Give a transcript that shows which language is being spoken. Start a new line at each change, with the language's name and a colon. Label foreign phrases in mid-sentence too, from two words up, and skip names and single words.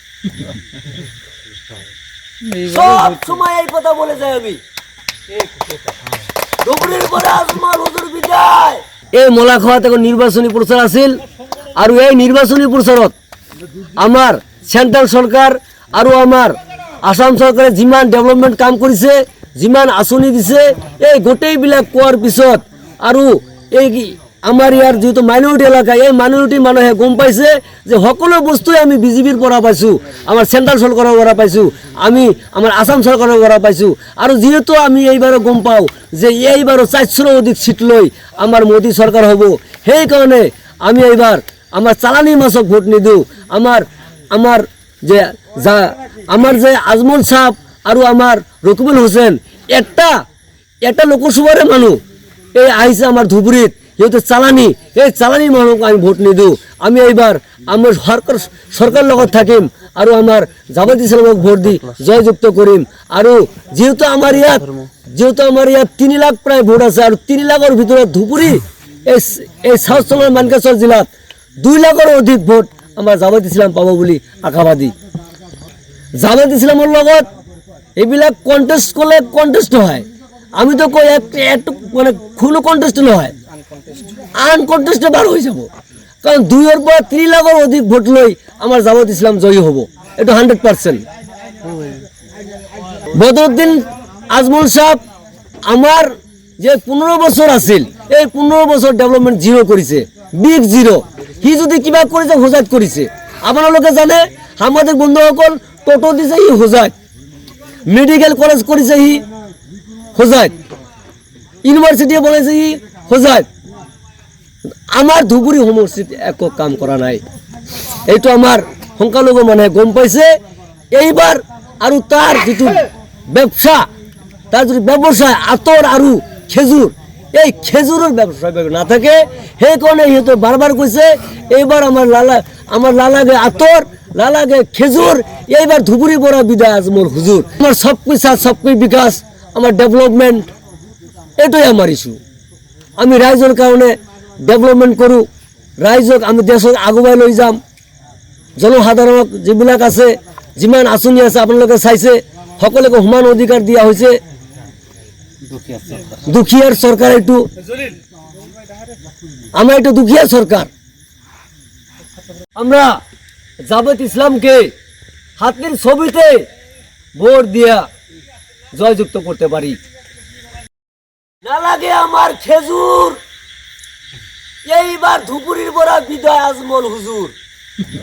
Bangla: সব সময় এই কথা বলে যাই আমি, ধুপুরির বড়া আজমল হুজুর বিদায়।
Assamese: এই মোলাখাত এখন নির্বাচনী প্রচার আছিল, আর এই নির্বাচনী প্রচারত আমার সেন্ট্রাল সরকার আর আমার আসাম সরকারে যিমান ডেভেলপমেন্ট কাম কৰিছে, যিমান আঁচনি দিছে, এই গোটেইবিলাক কোৱাৰ পিছত আৰু এই আমাৰ ইয়াৰ যেহেতু মাইনৰিটি এলেকা, এই মাইনৰিটি মানুহে গম পাইছে যে সকলো বস্তুৱে আমি বিজেপিৰ পৰা পাইছোঁ, আমাৰ চেণ্ট্ৰেল চৰকাৰৰ পৰা পাইছোঁ, আমি আমাৰ আসাম চৰকাৰৰ পৰা পাইছোঁ। আৰু যিহেতু আমি এইবাৰো গম পাওঁ যে এইবাৰো 400ৰো অধিক সিট লৈ আমাৰ মোদী চৰকাৰ হ'ব, সেইকাৰণে আমি এইবাৰ আমাৰ চালানী মাছক ভোট নিদিওঁ। আমাৰ যে আজমল সাহেব আৰু আমাৰ রকিবুল হোসেন একটা লোকসভাৰে মানুহ এই আহিছে আমাৰ ধুবুৰীত, যেহেতু চালানী, এই চালানী মানুহক আমি ভোট নিদিওঁ। আমি এইবাৰ আমাৰ সরকার লগত থাকিম আৰু আমাৰ জামাত ইছলামক ভোট দি জয়যুক্ত কৰিম। আৰু যেহেতু আমাৰ ইয়াত 3 লাখ প্ৰায় ভোট আছে, আৰু 3 লাখৰ ভিতৰত ধুবুৰী এই সাউথ চমাৰ মানকাছৰ জিলাত 2 লাখৰো অধিক ভোট আমাৰ জামাত ইছলাম পাব বুলি আশাবাদী।
Bangla: জামাত ইছলামৰ লগত এইবিলাক কণ্টেষ্ট করলে কণ্টেষ্ট হয়, আমি তো কই একটু মানে কোনো কণ্টেষ্ট নহয়, আনকণ্টেস্টে বার হয়ে যাব। কারণ 2-এর পর 3 লাখের অধিক ভোট লই আমার জামাত ইসলাম জয়ী হব, এটা 100%। বদরুদ্দিন আজমল সাহেব আমার যে 15 বছর আছিল, এই 15 বছর ডেভেলপমেন্ট জিরো করেছে,
English: big zero.
Bangla: সি যদি কিবা করেছে হোজাত করেছে, আপনারা জানে আমাদের বন্ধুসকল টোটো দিছে হি হোজাত, মেডিকেল কলেজ করেছে হি হোজাত, ইউনিভার্সিটি বনাইছে হি হোজাত।
Assamese: আমার ধুবুৰী সমষ্টিত একো কাম কৰা নাই, এইটো আমাৰ সংখ্যালঘু মানুহে গম পাইছে। এইবাৰ আৰু তাৰ যিটো ব্যবসা, তাৰ যিটো ব্যৱসায় আতর আৰু খেজুৰ, এই খেজুৰৰ ব্যৱসায় না থাকে, সেইকাৰণে সিহঁতে বাৰবাৰ কৈছে এইবাৰ আমাৰ লালাগে আতর, লালাগে খেজুর, এইবাৰ ধুবুৰী পৰা বিদায় আজমল হুজুর।
Bangla: আমার সবকুই বিকাশ, আমার ডেভেলপমেন্ট, এটাই আমার ইস্যু।
Assamese: আমি রাইজৰ কাৰণে ডেভেলপমেন্ট কৰোঁ, রাইজক আমি দেশক আগুৱাই লৈ যাম। জনসাধাৰণক যিবিলাক আছে, যিমান আঁচনি আছে আপোনালোকে চাইছে, সকলোকে সমান অধিকাৰ দিয়া হৈছে। দুখিয়ার সরকার, এইটো আমার এটা দুখিয়া সরকার।
Bangla: আমরা জামাত ইসলামকে হাতের ছবিতে ভোট দিয়া জয়যুক্ত করতে পারি। না লাগে আমার খেজুর, এইবার ধুপুরির বড়া বিদায় আজমল হুজুর।